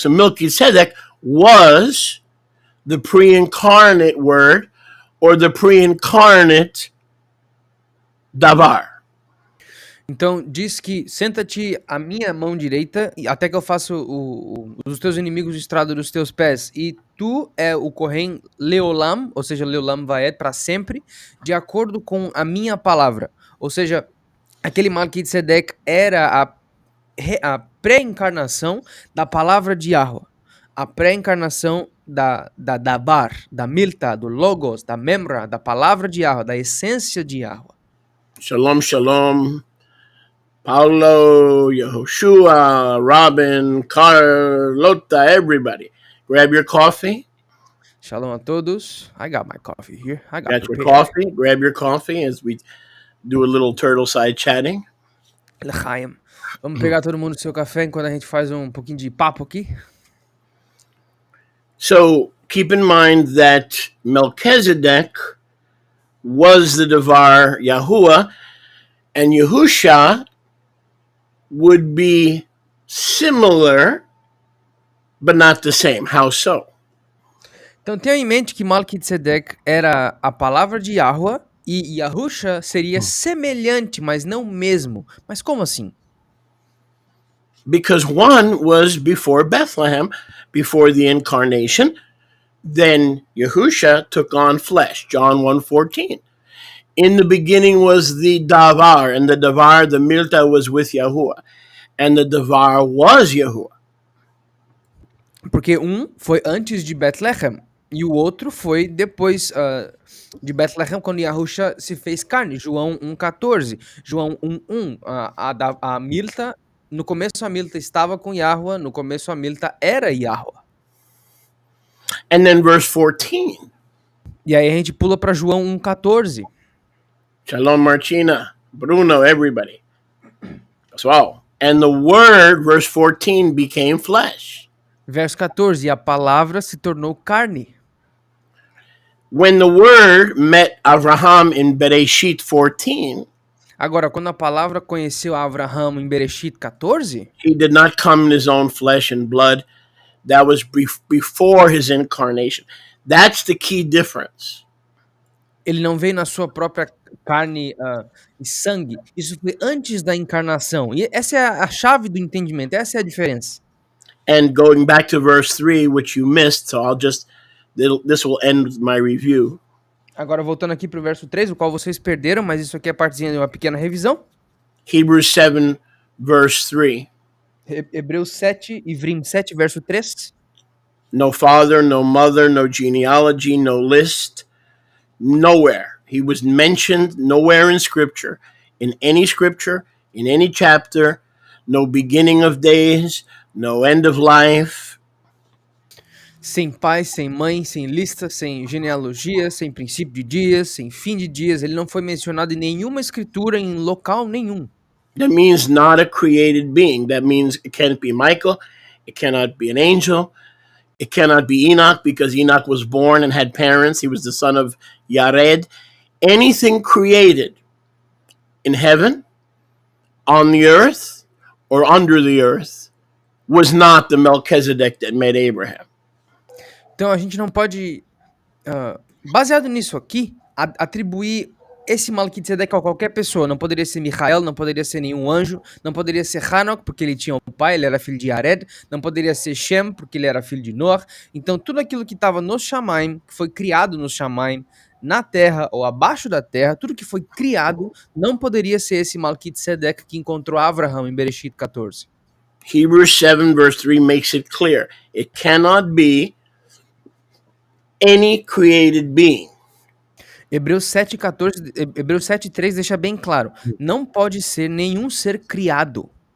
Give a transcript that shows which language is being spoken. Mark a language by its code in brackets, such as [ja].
[en] So Melquisedeque was the pre-incarnate word or the pre-incarnate davar. [pt] Então diz que senta-te à minha mão direita até que eu faça os teus inimigos estrado dos teus pés. E tu é o Kohen Leolam, ou seja, Leolam Vaed, para sempre, de acordo com a minha palavra. Ou seja, aquele Melquisedeque era a pré-encarnação da palavra de Yahweh. A pré-encarnação da Dabar, da Milta, do Logos, da Memra, da palavra de Yahweh, da essência de Yahweh. [en] Shalom, shalom. Paulo, Yehoshua, Robin, Carlota, everybody. Grab your coffee. Shalom [pt] a todos. [en] I got my coffee here. I got your coffee. Grab your coffee as we do a little turtle side chatting. [he] L'chaim. [pt] Vamos pegar todo mundo o seu café enquanto a gente faz pouquinho de papo aqui. [en] So keep in mind that Melchizedek was the Devar Yahuwah, and Yahusha would be similar, but not the same. How so? [pt] Então tenha em mente que Melquisedeque era a palavra de Yahweh e Yahusha seria semelhante, mas não mesmo. Mas como assim? [en] Because one was before Bethlehem, before the incarnation. Then Yahusha took on flesh, John 1:14. In the beginning was the Davar, and the Davar, the Milta, was with Yahuwah, and the Davar was Yahuwah. [pt] Porque foi antes de Bethlehem e o outro foi depois de Bethlehem, quando Yahusha se fez carne. João 1,14. João 1,1. A Milta, no começo a Milta estava com Yahweh, no começo a Milta era Yahweh. [en] And then verse 14. [pt] E aí a gente pula para João 1,14. [en] Shalom, Martina, Bruno, everybody. As well. And the word, verse 14, became flesh. [pt] Verso 14. E a palavra se tornou carne. [en] When the word met Abraham in Bereshit 14, [pt] agora, quando a palavra conheceu Abraham em Bereshit 14, [en] he did not come in his own flesh and blood. That was before his incarnation. That's the key difference. [pt] Ele não veio na sua própria carne e sangue. Isso foi antes da encarnação. E essa é a chave do entendimento. Essa é a diferença. [en] And going back to verse 3, which you missed, so this will end my review. [pt] Agora, voltando aqui para o verso 3, o qual vocês perderam, mas isso aqui é partezinha de uma pequena revisão. [en] Hebrews 7, verse 3. [pt] Hebreus 7, Ivrim 7, verso 3. [en] No father, no mother, no genealogy, no list, nowhere. He was mentioned nowhere in Scripture, in any chapter, no beginning of days, no end of life. [pt] Sem pai, sem mãe, sem lista, sem genealogia, sem princípio de dias, sem fim de dias. Ele não foi mencionado em nenhuma escritura, em local nenhum. [en] That means not a created being. That means it can't be Michael, it cannot be an angel, it cannot be Enoch, because Enoch was born and had parents. He was the son of Yared. Anything created in heaven, on the earth, or under the earth was not the Melchizedek that met Abraham. [pt] Então a gente não pode, baseado nisso aqui, atribuir esse Melquisedeque a qualquer pessoa. Não poderia ser Michael, não poderia ser nenhum anjo, não poderia ser Hanok, porque ele tinha um pai, ele era filho de Yared, não poderia ser Shem, porque ele era filho de Noah. Então tudo aquilo que estava nos Shamaim, que foi criado nos Shamaim, na terra ou abaixo da terra, tudo que foi criado não poderia ser esse Melquisedeque que encontrou Abraham em Bereshit 14. [en] Hebrews 7 verse 3 makes it clear. It cannot be any created being. [pt] Hebreus 7:14, Hebreus 7:3 deixa bem claro. Não pode ser nenhum ser criado.